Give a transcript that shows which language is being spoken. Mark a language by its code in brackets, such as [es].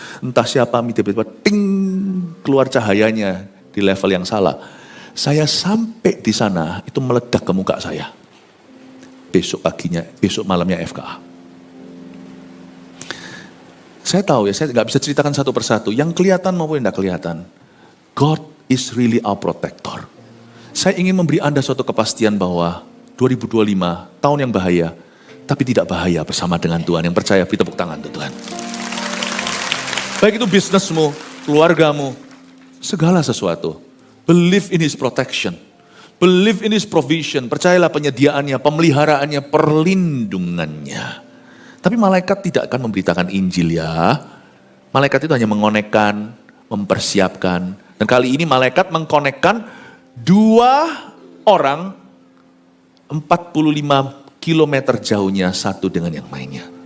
[id] Entah siapa tiba-tiba ting keluar cahayanya di level yang salah. Saya sampai di sana itu meledak ke muka saya. Besok paginya, besok malamnya FKA. Saya tahu ya, saya nggak bisa ceritakan satu persatu. Yang kelihatan maupun yang tidak kelihatan. [en] God is really our protector. [id] Saya ingin memberi Anda suatu kepastian bahwa 2025 tahun yang bahaya, tapi tidak bahaya bersama dengan Tuhan. Yang percaya, beri tepuk tangan untuk Tuhan. Baik itu bisnismu, keluargamu, segala sesuatu. [en] Believe in His protection. Believe in His provision. [id] Percayalah penyediaannya, pemeliharaannya, perlindungannya. Tapi malaikat tidak akan memberitakan Injil ya. Malaikat itu hanya mengonekkan, mempersiapkan. Dan kali ini malaikat mengkonekkan 2 orang 45 kilometer jauhnya satu dengan yang lainnya.